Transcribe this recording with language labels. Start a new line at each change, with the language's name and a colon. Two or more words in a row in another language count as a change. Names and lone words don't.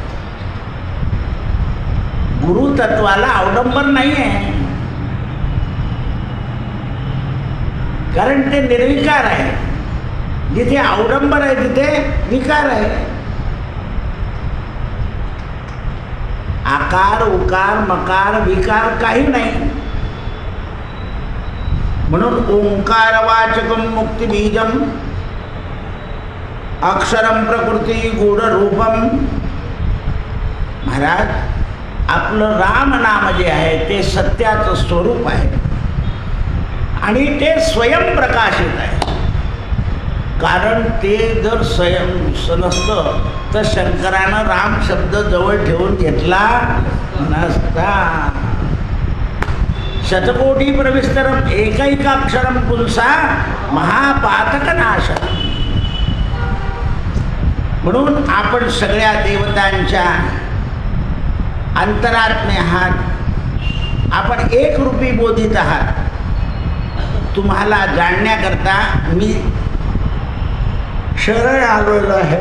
Marathi: गुरुतत्वाला अवडंबर नाही आहे, कारण ते निर्विकार आहे. जिथे अवडंबर आहे तिथे विकार आहे. आकार उकार मकार विकार काही नाही.
Sanskrit: म्हणून ओंकारवाचकम मुक्तिबीजम अक्षरम प्रकृती गूढ रूपम.
Marathi: महाराज, आपलं राम नाम जे आहे ते सत्याचं स्वरूप आहे आणि ते स्वयंप्रकाशित आहे. कारण ते जर स्वयं नसतं तर शंकरानं राम शब्द जवळ ठेवून घेतला नसता.
Sanskrit: शतकोटी प्रविस्तरम एकैकाक्षरम पुंसा महापातक नाशक.
Marathi: म्हणून आपण सगळ्या देवतांच्या अंतरात्मे आहात. आपण एक रूपी बोधित आहात. तुम्हाला जाणण्याकरता मी शरण आलेलो आहे.